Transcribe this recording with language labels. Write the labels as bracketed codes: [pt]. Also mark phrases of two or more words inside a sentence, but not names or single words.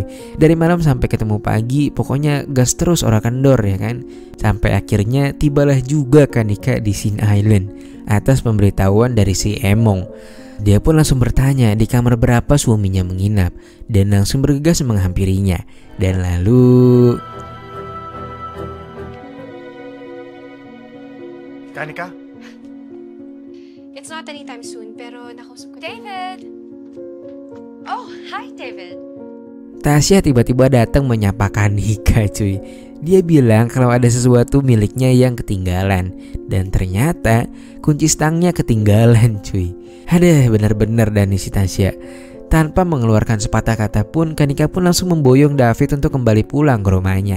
[id] Dari malam sampai ketemu pagi, pokoknya gas terus [jv] ora kendor [id] ya kan. Sampai akhirnya tibalah juga Kanika di Sin Island atas pemberitahuan dari si Emong. Dia pun langsung bertanya di kamar berapa suaminya menginap dan langsung bergegas menghampirinya. Dan lalu... Kanika? [en] It's not anytime soon, [tl] pero nakausap ko. [en] David! Oh, hi David! [id] Tasya tiba-tiba datang menyapa Kanika cuy. Dia bilang kalau ada sesuatu miliknya yang ketinggalan. Dan ternyata kunci stangnya ketinggalan cuy. Aduh, bener-bener Dani si Tasya. Tanpa mengeluarkan sepatah kata pun, Kanika pun langsung memboyong David untuk kembali pulang ke rumahnya.